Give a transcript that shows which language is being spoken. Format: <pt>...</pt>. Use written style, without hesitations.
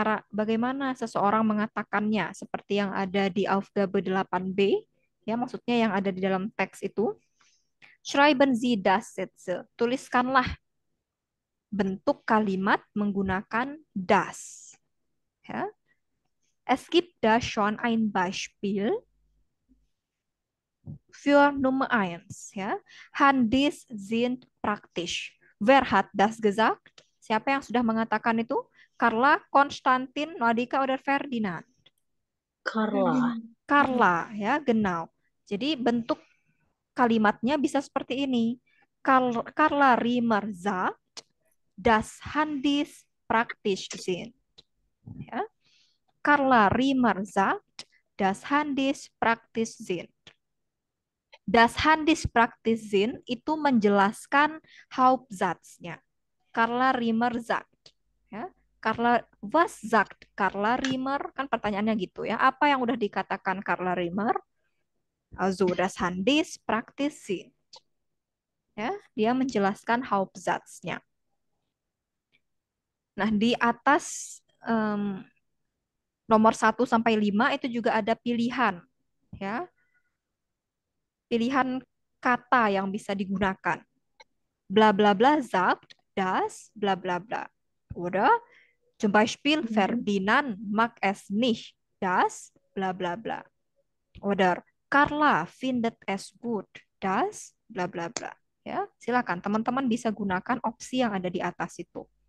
<id>Bagaimana seseorang mengatakannya seperti yang ada di Aufgabe 8b, ya maksudnya yang ada di dalam teks itu.</id> <de>Schreiben Sie das Sätze.</de> <id>Tuliskanlah bentuk kalimat menggunakan das. Ya.</id> <de>Es gibt da schon ein Beispiel für Nummer 1. Ja. Handys sind praktisch. Wer hat das gesagt?</de> <id>Siapa yang sudah mengatakan itu?</id> <de>Carla, Konstantin, Nadika, oder Ferdinand? Carla. Carla, ya, genau.</de> <id>Jadi bentuk kalimatnya bisa seperti ini.</id> <de>Carla Riemer sagt, dass Handys praktisch sind. Ya. Carla Riemer sagt, dass Handys praktisch sind. Das Handys praktisch sind</de> <id>itu menjelaskan Hauptsatznya.</id> <de>Carla Riemer sagt. Ya. Was sagt Carla Riemer?</de> <id>Kan pertanyaannya gitu ya. Apa yang udah dikatakan Carla Riemer?</id> <de>Also, das Handys praktisch sind.</de> <id>Ya, dia menjelaskan Hauptsatznya. Nah, di atas nomor 1 sampai 5 itu juga ada pilihan. Ya. Pilihan kata yang bisa digunakan.</id> <de>Bla bla bla sagt das bla bla bla. Oder zum Beispiel Ferdinand mag es nicht das bla bla bla. Oder Carla findet es gut das bla bla bla.</de> <id>Ya, silakan teman-teman bisa gunakan opsi yang ada di atas itu.</id>